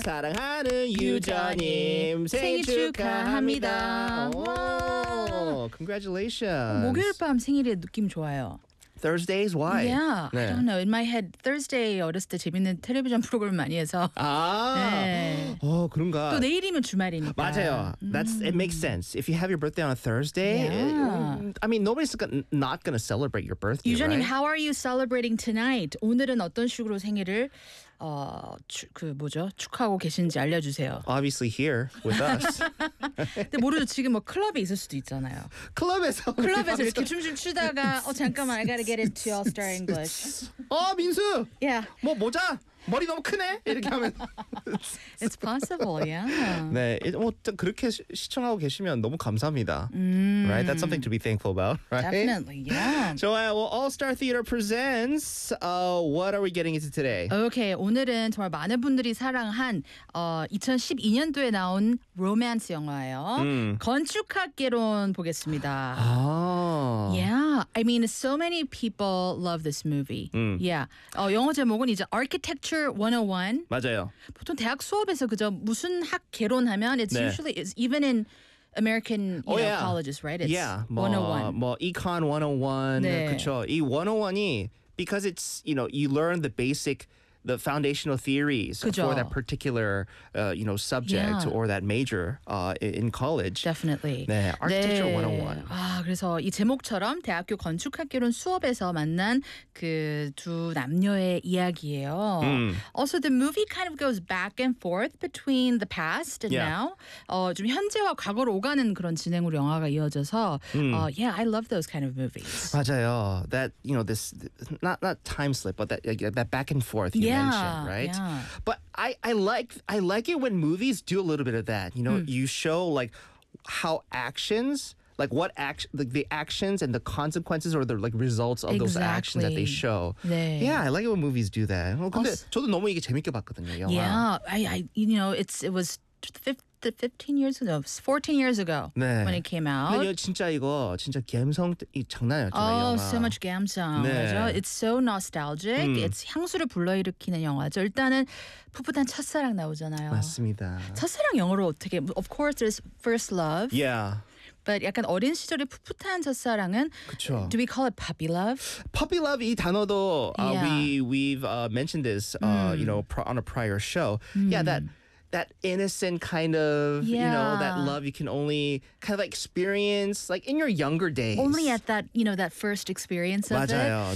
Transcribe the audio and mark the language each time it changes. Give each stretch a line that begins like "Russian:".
Korean: 사랑하는 유저님 생일 축하합니다.
English: Congratulations.
Korean: 목요일 밤 생일의 느낌 좋아요.
English: Thursdays? Why? Yeah,
Korean: 네.
English: I don't know. In my head, Thursday
Korean: 어렸을 때 재밌는 텔레비전 프로그램 많이 해서. 아, 네. 어, 그런가. 또 내일이면 주말이니까. 맞아요.
English: That's it makes sense. If you have your birthday on a Thursday, yeah. I mean, nobody's not going to celebrate your birthday,
Korean: 유저님,
English: right? How are you celebrating tonight?
Korean: 오늘은 어떤 식으로 생일을 축하하고 계신지 알려주세요.
English: Obviously here with us.
Korean: 근데 모르죠. 지금 뭐 클럽에 있을 수도 있잖아요. 클럽에서 이렇게 춤 추다가 잠깐만
English: I gotta get it to All Star English.
Korean: 어 민수.
English: Yeah.
Korean: 뭐 모자. 머리 너무 크네 이렇게 하면
English: It's possible, yeah.
Korean: 네, 뭐 그렇게 시청하고 계시면 너무 감사합니다. Mm.
English: Right, that's something to be thankful about, right? Definitely, yeah.
Korean: 좋아요.
English: Well, All Star Theater presents. What are we getting into today?
Korean: Okay, 오늘은 정말 많은 분들이 사랑한 2012년도에 나온 로맨스 영화예요. 건축학개론 보겠습니다. Oh.
English: Yeah, I mean, so many people love this movie.
Korean: Yeah. 영어 제목은 이제 Architecture 101. 맞아요. 보통 대학 수업에서 그저 무슨 학 개론하면 it's 네.
English: usually it's even in American you know, yeah. colleges, right? It's yeah. 101. 뭐 Econ 101.
Korean: 네. 그쵸. 이 101이
English: because it's, you know, you learn the basic the foundational theories
Korean: 그죠.
English: for that particular you know subject yeah. or that major in college. Definitely.
Korean: 네. Architecture 네. 101. 아, 그래서 이 제목처럼 대학교 건축학개론 수업에서 만난 그 두 남녀의 이야기예요.
English: Also the movie kind of goes back and forth between the past and yeah.
Korean: now. 좀 현재와 과거로 오가는 그런 진행으로 영화가 이어져서
English: yeah, I love those kind of movies.
Korean: 맞아요.
English: That you know this not time slip but that back and forth you yeah, mentioned, right? Yeah. But I like it when movies do a little bit of that. You know, you show like how actions, like what the actions and the consequences or the like results of exactly. those actions that they show.
Korean: 네.
English: Yeah, I like it when movies do that.
Korean: 어, 근데 저도 너무 이게 재밌게 봤거든요, 영화.
English: Yeah, I you know, it was 14 years ago
Korean: 네.
English: when it came out.
Korean: 아니요, 진짜 이거 진짜 감성 장난이었잖아요.
English: Oh, so much 감성.
Korean: 네. 그렇죠?
English: It's so nostalgic.
Korean: It's 향수를 불러일으키는 영화죠. 일단은 풋풋한 첫사랑 나오잖아요. 맞습니다. 첫사랑 영어로 어떻게?
English: Of course, there's first love. Yeah.
Korean: But 약간 어린 시절의 풋풋한 첫사랑은 그쵸.
English: Do we call it puppy love?
Korean: Puppy love 이 단어도
English: yeah. we've mentioned this you know on a prior show. Yeah, that innocent kind of, yeah. you know, that love you can only kind of experience, like, in your younger days. Only at that, you know, that first experience of
Korean: 맞아요.